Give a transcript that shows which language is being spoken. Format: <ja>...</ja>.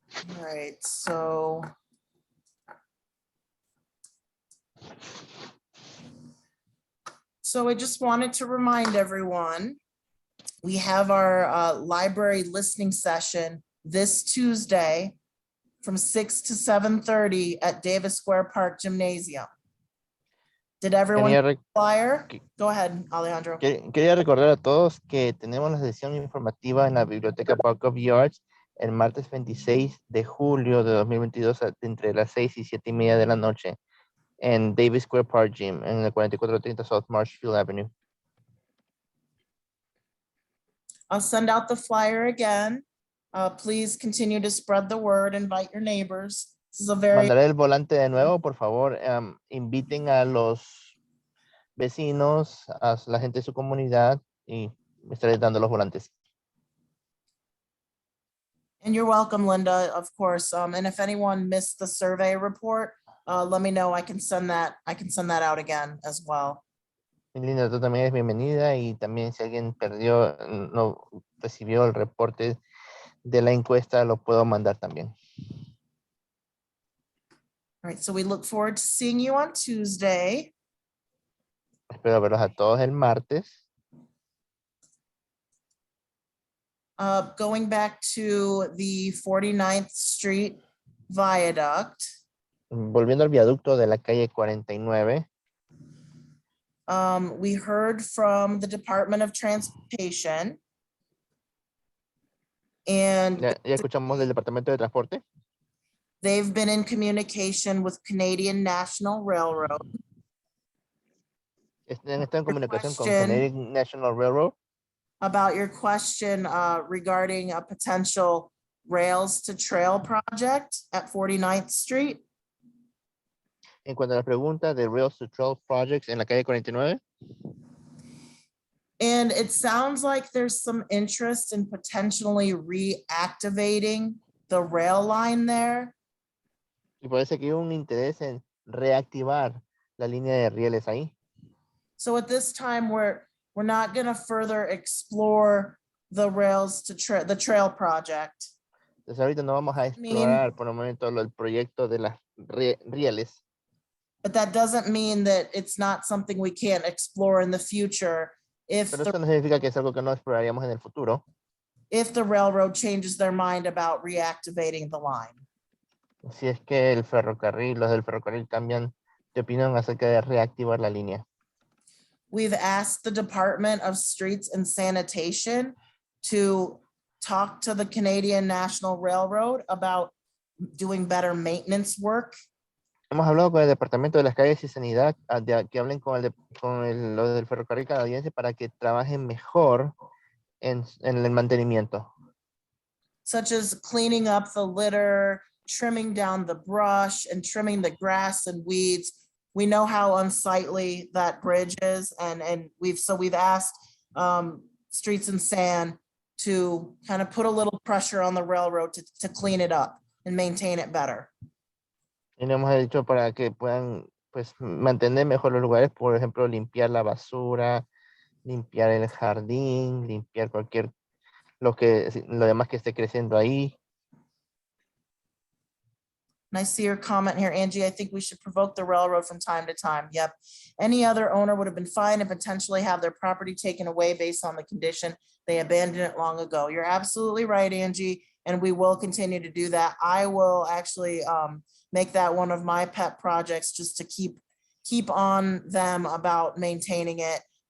<en>All right, so I just wanted to remind everyone, we have our library listening session this Tuesday from 6 to 7:30 at Davis Square Park Gymnasium. Did everyone get the flyer? Go ahead, Alejandro.</en> <es>Quería recordar a todos que tenemos la sesión informativa en la Biblioteca Park of Yards el martes 26 de julio de 2022 entre las 6 y 7:30 de la noche en Davis Square Park Gym en el 4430 South Marshfield Avenue.</es> <en>I'll send out the flyer again. Please continue to spread the word, invite your neighbors. This is a very...</en> <es>Mandaré el volante de nuevo, por favor. Inviten a los vecinos, a la gente de su comunidad y me estaré dando los volantes.</es> <en>And you're welcome, Linda, of course. And if anyone missed the survey report, let me know. I can send that out again as well.</en> <es>Linda, tú también eres bienvenida y también si alguien no recibió el reporte de la encuesta, lo puedo mandar también.</es> <en>All right, so we look forward to seeing you on Tuesday.</en> <es>Espero verlos a todos el martes.</es> <en>Going back to the 49th Street Viaduct.</en> <es>Volviendo al viaducto de la calle 49.</es> <en>We heard from the Department of Transportation. And</en> <es>Ya escuchamos del Departamento de Transporte.</es> <en>they've been in communication with Canadian National Railroad</en> <es>Están en comunicación con</es> <en>question. Canadian National Railroad about your question regarding a potential rails to trail project at 49th Street.</en> <es>en cuanto a la pregunta de Rails to Trail Projects en la calle 49.</es> <en>And it sounds like there's some interest in potentially reactivating the rail line there.</en> <es>Y parece que hay un interés en reactivar la línea de rieles ahí.</es> <en>So at this time, we're not going to further explore the rails to the trail project.</en> <es>Entonces ahorita no vamos a explorar por el momento el proyecto de las rieles.</es> <en>But that doesn't mean that it's not something we can't explore in the future if</en> <es>Pero eso no significa que es algo que no exploraríamos en el futuro.</es> <en>if the railroad changes their mind about reactivating the line.</en> <es>Si es que el ferrocarril, los del ferrocarril cambian de opinión acerca de reactivar la línea.</es> <en>We've asked the Department of Streets and Sanitation to talk to the Canadian National Railroad about doing better maintenance work.</en> <es>Hemos hablado con el Departamento de las Calles y Sanidad que hablen con los del ferrocarril canadiense para que trabajen mejor en el mantenimiento.</es> <en>Such as cleaning up the litter, trimming down the brush, and trimming the grass and weeds. We know how unsightly that bridge is, and we've asked Streets and Sand to kind of put a little pressure on the railroad to clean it up and maintain it better.</en> <es>Y le hemos dicho para que puedan pues mantener mejor los lugares, por ejemplo, limpiar la basura, limpiar el jardín, limpiar lo demás que esté creciendo ahí.</es> <en>And I see your comment here, Angie. I think we should provoke the railroad from time to time. Yep. Any other owner would have been fine and potentially have their property taken away based on the condition. They abandoned it long ago. You're absolutely right, Angie. And we will continue to do that. I will actually make that one of my pet projects just to keep on them about maintaining it.</en>